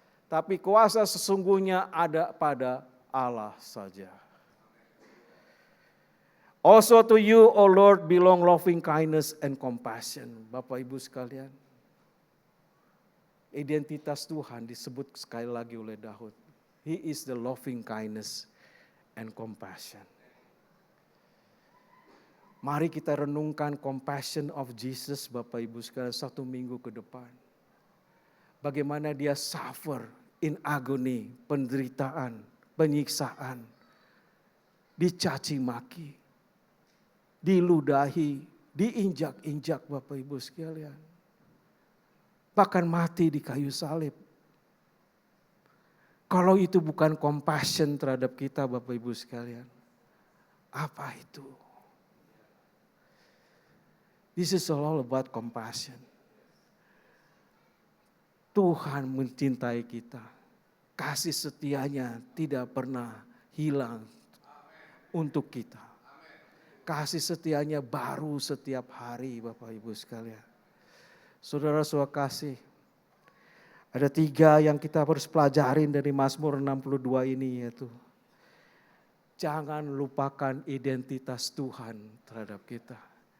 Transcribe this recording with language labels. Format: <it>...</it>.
<id>Tapi kuasa sesungguhnya ada pada Allah saja.</id> <en>Also to you, O Lord, belong loving kindness and compassion.</en> <id>Bapak Ibu sekalian. Identitas Tuhan disebut sekali lagi oleh Daud.</id> <en>He is the loving kindness and compassion.</en> <id>Mari kita renungkan</id> <en>compassion of Jesus</en> <id>Bapak Ibu sekalian 1 minggu ke depan. Bagaimana dia</id> <en>suffer in agony,</en> <id>penderitaan, penyiksaan, dicaci maki, diludahi, diinjak-injak Bapak Ibu sekalian. Bahkan mati di kayu salib. Kalau itu bukan compassion terhadap kita Bapak Ibu sekalian, apa itu?</id> <en>This is all about compassion.</en> <id>Tuhan mencintai kita. Kasih setianya tidak pernah hilang untuk kita. Kasih setianya baru setiap hari Bapak Ibu sekalian. Saudara-saudara kasih. Ada 3 yang kita harus pelajarin dari Mazmur 62 ini, yaitu jangan lupakan identitas Tuhan terhadap kita.</id>